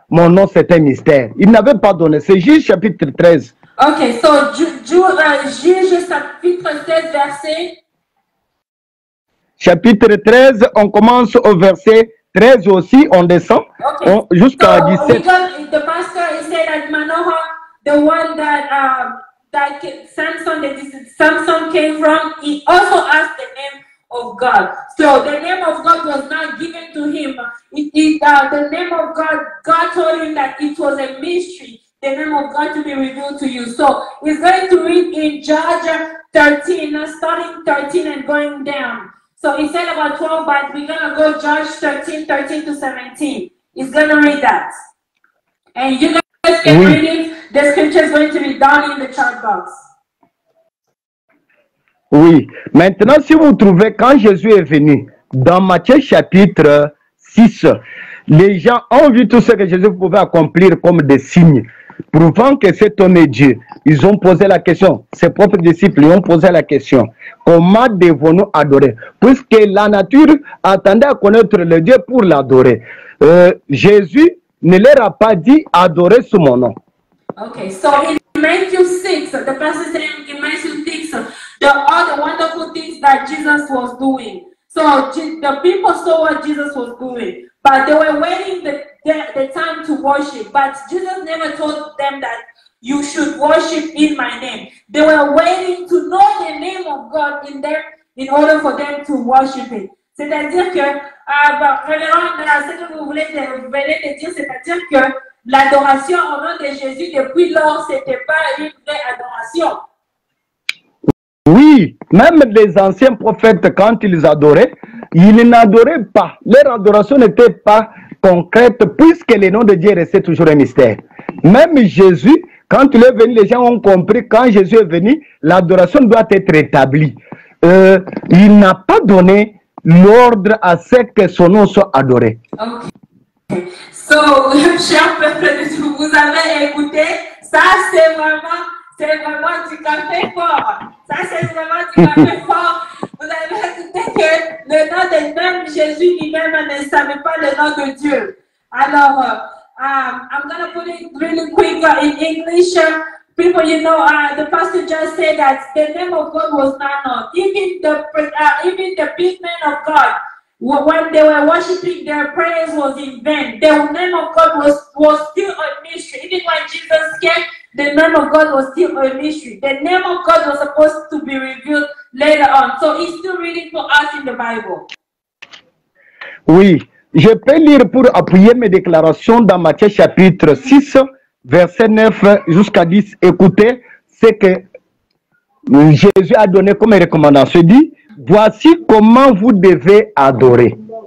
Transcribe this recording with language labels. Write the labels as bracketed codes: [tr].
[fr] Mon nom, c'est un mystère. Il n'avait pas donné. C'est Juge chapitre 13. [en] Ok, so [fr] Juge chapitre 16, verset. Chapitre 13, on commence au verset 13 aussi, on descend jusqu'à 17. [en] The pastor said that Manoah, the one that Samson came from, he also asked the name of God. So the name of God was not given to him. The name of God told him that it was a mystery, the name of God to be revealed to you. So he's going to read in Judges 13, starting 13 and going down. So he said about 12, but we're going to go Judges 13 to 17. He's going to read that. And you guys can read it. The scripture is going to be down in the chat box. [fr] Oui. Maintenant, si vous trouvez, quand Jésus est venu, dans Matthieu chapitre 6, les gens ont vu tout ce que Jésus pouvait accomplir comme des signes, prouvant que cet homme est Dieu. Ils ont posé la question, ses propres disciples ont posé la question, comment devons-nous adorer? Puisque la nature attendait à connaître le Dieu pour l'adorer. Jésus ne leur a pas dit adorer sous mon nom. [en] Okay, so in Matthew 6, the passage saying in Matthew 6, all the wonderful things that Jesus was doing. So the people saw what Jesus was doing, but they were waiting the time to worship. But Jesus never told them that you should worship in my name. They were waiting to know the name of God in order for them to worship it. [fr] C'est-à-dire que, révérend, ce que vous venez de dire, c'est-à-dire que l'adoration au nom de Jésus, depuis lors, ce n'était pas une vraie adoration. Oui, même les anciens prophètes, quand ils adoraient, ils n'adoraient pas. Leur adoration n'était pas concrète, puisque le nom de Dieu restait toujours un mystère. Même Jésus, quand il est venu, les gens ont compris, quand Jésus est venu, l'adoration doit être établie. Il n'a pas donné l'ordre à ce que son nom soit adoré. [en] Okay. [fr] So, cher peuple de Dieu, vous avez écouté, ça c'est vraiment du café fort. Ça c'est vraiment du café fort. Vous avez écouté que le nom de même Jésus lui-même ne savait pas le nom de Dieu. [en] Alors, I'm going to put it really quick in English. People, you know, the pastor just said that the name of God was not known. Even the big men of God, when they were worshiping, their prayers was in vain. The name of God was still a mystery. Even when Jesus came, the name of God was still a mystery. The name of God was supposed to be revealed later on. So it's still reading for us in the Bible. [fr] Oui, je peux lire pour appuyer mes déclarations dans Matthieu chapitre 6, verset 9 jusqu'à 10. Écoutez ce que Jésus a donné comme recommandation. Il dit, voici comment vous devez adorer.